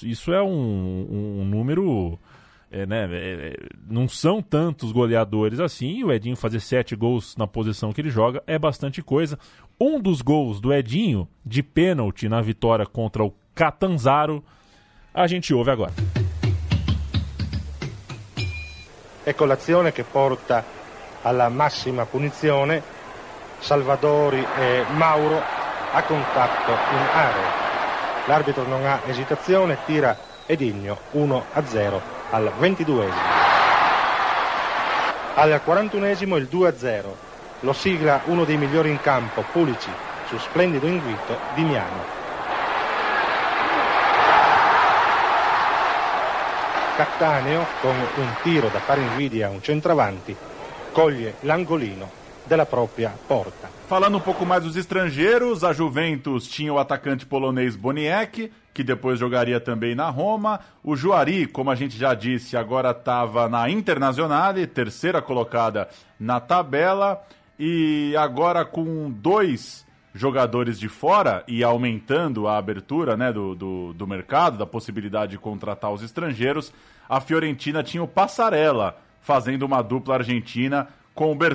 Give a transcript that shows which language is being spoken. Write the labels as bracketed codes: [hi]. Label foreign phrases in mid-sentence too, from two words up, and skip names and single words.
[pt] Isso é um número... não são tantos goleadores assim, e o Edinho fazer 7 gols na posição que ele joga é bastante coisa. Um dos gols do Edinho, de pênalti na vitória contra o Catanzaro, a gente ouve agora. [it] Ecco l'azione che porta alla massima punizione. Salvadori e Mauro a contatto in area. L'arbitro non ha esitazione, tira Edinho 1-0 al 22esimo. Al 41esimo il 2-0. Lo sigla uno dei migliori in campo, Pulisic, su splendido invito di Miano. Cattaneo, con un tiro da fare invidia a un centravanti, coglie l'angolino della propria porta. [pt] Falando um pouco mais dos estrangeiros, a Juventus tinha o atacante polonês Boniek, que depois jogaria também na Roma. O Juari, como a gente já disse, agora estava na Internazionale, terceira colocada na tabela. E agora com 2 jogadores de fora e aumentando a abertura, né, do mercado, da possibilidade de contratar os estrangeiros, a Fiorentina tinha o Passarella fazendo uma dupla argentina com o Bertoni.